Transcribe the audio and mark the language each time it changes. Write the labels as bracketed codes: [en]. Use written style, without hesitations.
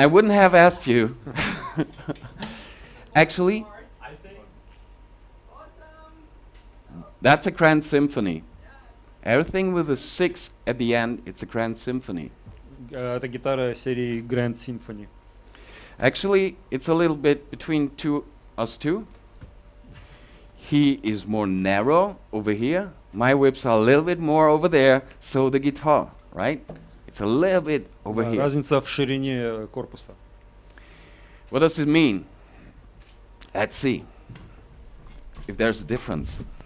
[en] I wouldn't have asked you. Actually, that's a grand symphony. Everything with a 6 at the end, it's a grand symphony. [ru] Это гитара серии Grand Symphony. [en] Actually, it's a little bit between us two. He is more narrow over here. My whips are a little bit more over there. So the guitar, right? It's a little bit over here. [ru] Разница в ширине корпуса. [en] What does it mean? Let's see if there's a difference.